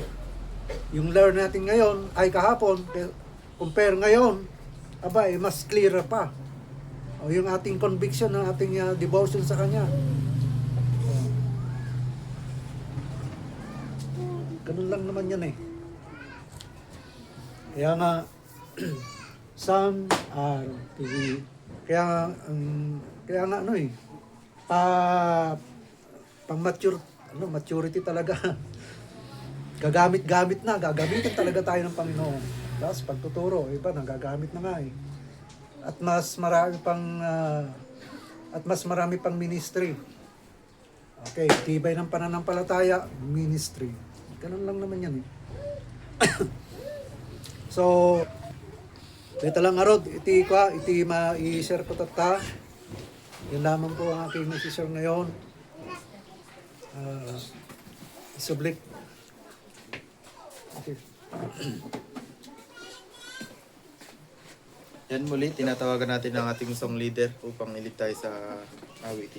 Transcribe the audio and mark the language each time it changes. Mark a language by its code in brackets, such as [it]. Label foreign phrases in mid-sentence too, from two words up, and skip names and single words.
[tl] Yung learn natin ngayon ay kahapon, compare ngayon, mas clearer pa. O yung ating conviction, ng ating devotion sa Kanya. Ganun lang naman yan eh. Kaya nga, [en] some are [tl] kaya nga pang maturity talaga. Gagamitin talaga tayo ng Panginoon. Tapos pagtuturo, iba nagagamit na nga eh. At mas marami pang ministry. Okay, tibay ng pananampalataya, ministry. Ganun lang naman yan eh. So, dito lang arod, iti ma-i-share ko tata. Yan lamang po ang aking message ngayon. Sublik. Okay. Yan muli, tinatawagan natin ang ating song leader upang ilid tayo sa awitin.